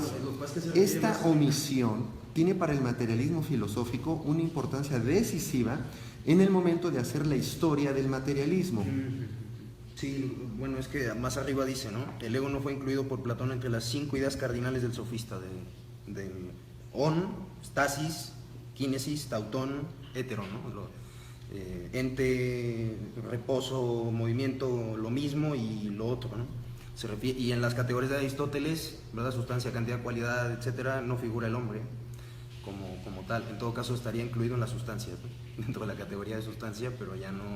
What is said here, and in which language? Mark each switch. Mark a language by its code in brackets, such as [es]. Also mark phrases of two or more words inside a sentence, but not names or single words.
[es] Esta omisión tiene para el materialismo filosófico una importancia decisiva en el momento de hacer la historia del materialismo. Sí, bueno, es que más arriba dice, ¿no? El ego no fue incluido por Platón entre las 5 ideas cardinales del sofista, [el] ντε ον, στάσις, κίνησις, ταυτόν, έτερο, [es] ¿no? Ente, reposo, movimiento, lo mismo y lo otro, ¿no? Y en las categorías de Aristóteles, ¿verdad? Sustancia, cantidad, cualidad, etcétera, no figura el hombre como tal. En todo caso estaría incluido en la sustancia, ¿no? Dentro de la categoría de sustancia, pero ya no.